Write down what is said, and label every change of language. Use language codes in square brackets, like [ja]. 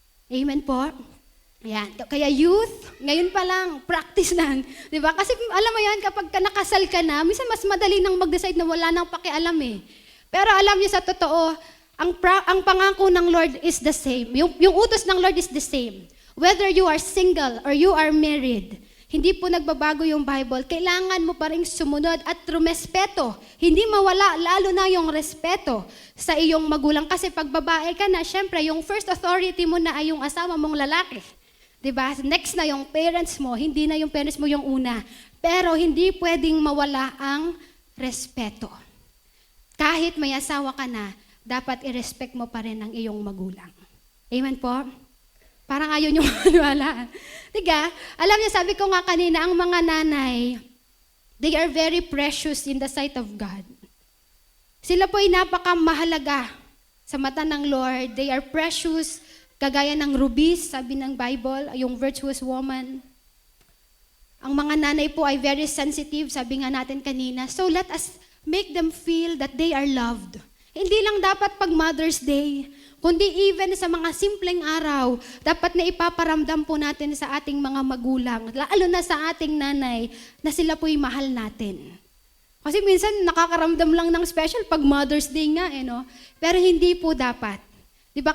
[tl] Amen po? Ayan. Kaya youth, ngayon pa lang, practice lang. Diba? Kasi alam mo yan, kapag nakasal ka na, minsan mas madali nang mag-decide na wala nang pakialam eh. Pero alam niyo sa totoo, ang pangako ng Lord [en] is the same. [tl] Yung utos ng Lord [en] is the same. Whether you are single or you are married, [tl] hindi po nagbabago yung Bible. Kailangan mo pa rin sumunod at rumespeto. Hindi mawala, lalo na yung respeto sa iyong magulang. Kasi pag babae ka na, syempre, yung first authority mo na ay yung asawa mong lalaki. Diba? Next na yung parents mo, hindi na yung parents mo yung una. Pero hindi pwedeng mawala ang respeto. Kahit may asawa ka na, dapat i-respect mo pa rin ang iyong magulang. Amen po? Parang ayaw nyo maniwala. Diga? Alam niyo, sabi ko nga kanina, ang mga nanay, [en] they are very precious in the sight of God. [tl] Sila po ay napakamahalaga sa mata ng Lord. [en] They are precious, [tl] kagaya ng rubies, sabi ng Bible, yung [en] virtuous woman. [tl] Ang mga nanay po ay very sensitive, sabi nga natin kanina. [en] So let us make them feel that they are loved. [tl] Hindi lang dapat pag Mother's Day, kundi even sa mga simpleng araw, dapat na ipaparamdam po natin sa ating mga magulang, lalo na sa ating nanay, na sila po'y mahal natin. Kasi minsan nakakaramdam lang ng special pag Mother's Day nga, no? Pero hindi po dapat. Di ba?